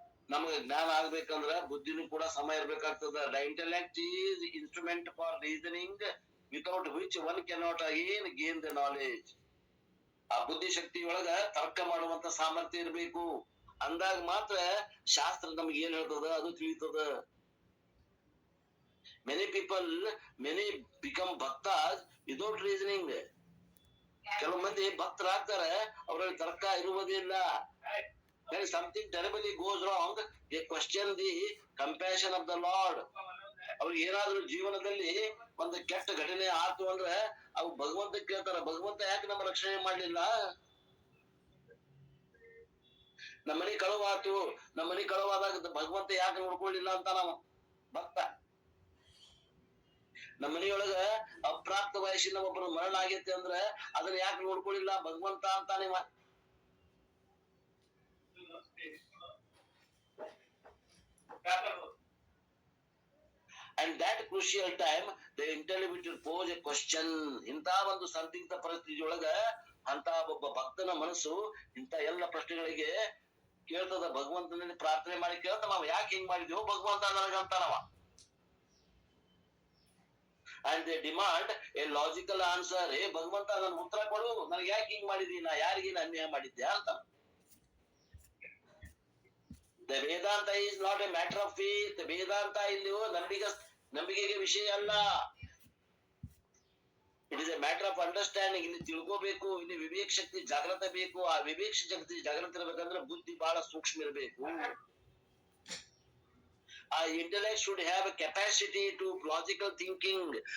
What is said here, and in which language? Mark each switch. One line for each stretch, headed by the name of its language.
Kannada: ನಮಗೆ ಜ್ಞಾನ ಆಗ್ಬೇಕಂದ್ರ ಬುದ್ಧಿನೂ ಕೂಡ ಸಮಯ ಇರ್ಬೇಕಾಗ್ತದ.
English: The intellect is instrument for reasoning without which one cannot again gain the knowledge.
Kannada: ಆ ಬುದ್ಧಿ ಶಕ್ತಿ ಒಳಗ ತರ್ಕ ಮಾಡುವಂತ ಸಾಮರ್ಥ್ಯ ಇರ್ಬೇಕು. ಅಂದಾಗ ಮಾತ್ರ ಶಾಸ್ತ್ರ ನಮ್ಗೆ ಏನ್ ಹೇಳ್ತದ ಅದು ತಿಳಿತದ.
English: many become bhaktas without reasoning.
Kannada: ಕೆಲವು ಮಂದಿ ಭಕ್ತರಾಗ್ತಾರೆ, ಅವರಲ್ಲಿ ತರ್ಕ ಇರುವುದಿಲ್ಲ.
English: When something terribly goes wrong, they question the compassion of the Lord.
Kannada: ಅವ್ರಿಗೆ ಏನಾದ್ರೂ ಜೀವನದಲ್ಲಿ ಒಂದು ಕೆಟ್ಟ ಘಟನೆ ಆಯ್ತು ಅಂದ್ರೆ ಅವು ಭಗವಂತ ಕೇಳ್ತಾರ, ಭಗವಂತ ಯಾಕೆ ನಮ್ಮ ರಕ್ಷಣೆ ಮಾಡ್ಲಿಲ್ಲ? ನಮ್ಮನೆ ಕಳುವಾತು, ನಮ್ಮನೆ ಕಳುವಾದಾಗ ಭಗವಂತ ಯಾಕೆ ನೋಡ್ಕೊಳ್ಳಿಲ್ಲ ಅಂತ ನಾವು ಭಕ್ತ. ನಮ್ಮನೆಯೊಳಗ ಅಪ್ರಾಪ್ತ ವಯಸ್ಸಿನ ಒಬ್ಬರು ಮರಣ ಆಗೈತೆ ಅಂದ್ರೆ ಅದನ್ನ ಯಾಕೆ ನೋಡ್ಕೊಳ್ಳಿಲ್ಲ ಭಗವಂತ ಅಂತಾನೆ.
English: And that crucial time the intellect will pose a question.
Kannada: ಇಂತ ಒಂದು ಸಂದಿಗ್ಧ ಪರಿಸ್ಥಿತಿಯೊಳಗ ಅಂತ ಒಬ್ಬ ಭಕ್ತನ ಮನಸ್ಸು ಇಂತ ಎಲ್ಲ ಪ್ರಶ್ನೆಗಳಿಗೆ ಕೇಳ್ತದ. ಭಗವಂತನಲ್ಲಿ ಪ್ರಾರ್ಥನೆ ಮಾಡಿ ಕೇಳ್ತ, ನಾವ್ ಯಾಕೆ ಹಿಂಗ್ ಮಾಡಿದ್ಯೋ ಭಗವಂತ ನನಗಂತಾನವ.
English: And they demand a logical answer.
Kannada: ಹೇ ಭಗವಂತ ನನ್ ಉತ್ತರ ಕೊಡು, ನನಗೆ ಯಾಕೆ ಹಿಂಗ್ ಮಾಡಿದಿ, ನಾ ಯಾರಿಗೇನು ಅನ್ಯಾಯ ಮಾಡಿದ್ಯಾ ಅಂತ.
English: The Vedanta is not a matter of faith.
Kannada: Vedanta ಇಲ್ಲಿಯೂ ನಂಬಿಕೆಗೆ ವಿಷಯ ಅಲ್ಲ.
English: It is a matter of understanding.
Kannada: ಇಲ್ಲಿ ತಿಳ್ಕೋಬೇಕು, ಇಲ್ಲಿ ವಿವೇಕ ಶಕ್ತಿ ಜಾಗೃತ ಬೇಕು. ಆ ವಿವೇಕ ಶಕ್ತಿ ಜಾಗೃತ ಇರ್ಬೇಕಂದ್ರೆ ಬುದ್ಧಿ ಬಹಳ ಸೂಕ್ಷ್ಮ ಇರಬೇಕು.
English: ಆ intellect should have capacity to logical thinking.